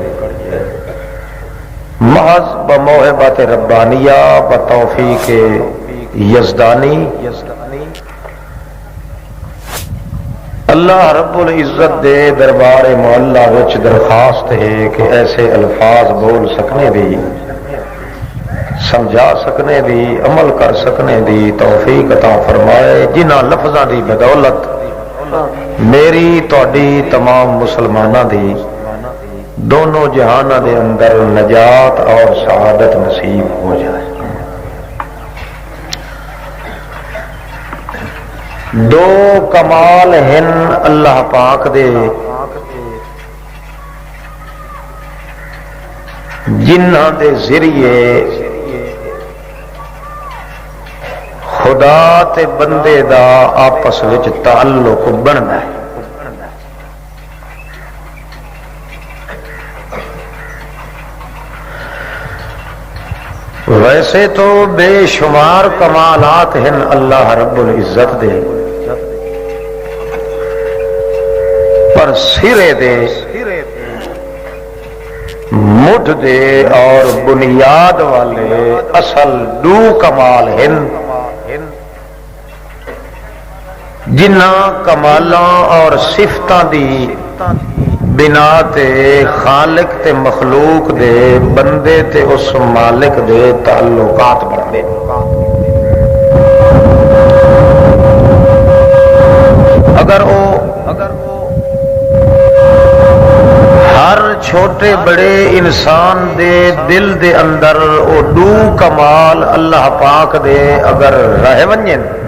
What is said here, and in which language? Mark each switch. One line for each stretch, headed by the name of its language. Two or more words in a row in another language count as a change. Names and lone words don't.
Urdu: محض بموہبت ربانیہ بتوفیق یزدانی
Arabic: اللہ رب العزت
Punjabi: دے دربار معلّہ وچ درخواست ہے کہ ایسے الفاظ بول سکنے دی، سمجھا سکنے دی، عمل کر سکنے دی توفیق عطا فرمائے، جنہاں لفظاں دی بدولت میری تہاڈی تمام مسلماناں دی دونوں جہاناں دے اندر نجات اور سعادت نصیب ہو جائے۔ دو کمال ہن اللہ پاک دے جنہاں دے ذریعے خدا تے بندے دا آپس وچ تعلق بننا ہے۔ ویسے تو بے شمار کمالات ہیں
Arabic: اللہ رب العزت
Punjabi: دے، پر سرے دے مٹھ دے اور بنیاد والے اصل دو کمال ہیں جنہاں کمالاں اور صفتاں دی بنا تے خالق تے مخلوق دے بندے تے اس مالک دے تعلقات بڑھتے۔ اگر وہ ہر چھوٹے بڑے انسان دے دل دے اندر وہ دو کمال اللہ پاک دے اگر رہ ونجن،